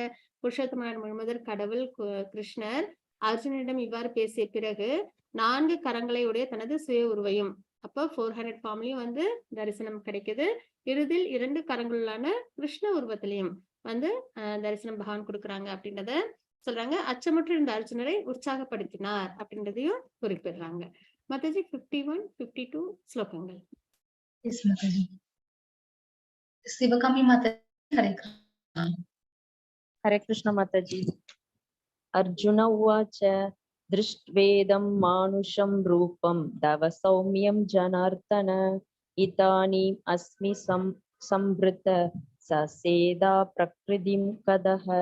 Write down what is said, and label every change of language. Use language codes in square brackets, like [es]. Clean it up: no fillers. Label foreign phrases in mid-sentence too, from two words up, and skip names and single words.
[ta] புருஷோத்தமரான முழுமுதற் கடவுள் கிருஷ்ணர் அர்ஜுனனிடம் இவ்வாறு பேசிய பிறகு 4 கரங்களை உடைய தனது சுய உருவையும், அப்போ 400 ஃபார்ம்லயும் தரிசனம் கிடைக்குது. இறுதியில் 2 கரங்களான கிருஷ்ண உருவத்திலையும் தரிசனம் பகவான் கொடுக்குறாங்க அப்படின்றத சொல்றாங்க. அச்சமுற்று இருந்த அர்ஜுனரை உற்சாகப்படுத்தினார் அப்படின்றதையும் குறிப்பிடுறாங்க. மாதாஜி 51, 52 ஸ்லோகங்கள். [en] Yes, Mataji. [sa] Sivakami Mataji, हरे कृष्ण. हरे कृष्ण माताजी। अर्जुन उवाच दृष्ट्वेदं मानुषं रूपं तव सौम्यं जनार्दन इदानीम् अस्मि संवृत ससेदा प्रकृतिं कदः.